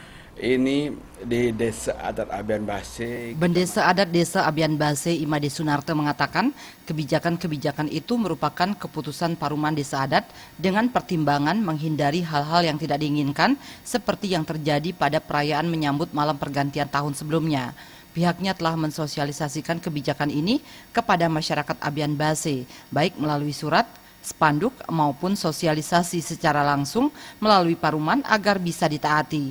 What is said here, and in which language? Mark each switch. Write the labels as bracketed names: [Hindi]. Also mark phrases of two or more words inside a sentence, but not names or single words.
[Indonesian] Ini di Desa Adat Abian Base. Bendesa Adat Desa Abian Base Imade Sunarto mengatakan kebijakan-kebijakan itu merupakan keputusan Paruman Desa Adat dengan pertimbangan menghindari hal-hal yang tidak diinginkan seperti yang terjadi pada perayaan menyambut malam pergantian tahun sebelumnya. Pihaknya telah mensosialisasikan kebijakan ini kepada masyarakat Abian Base, baik melalui surat, spanduk maupun sosialisasi secara langsung melalui Paruman agar bisa ditaati.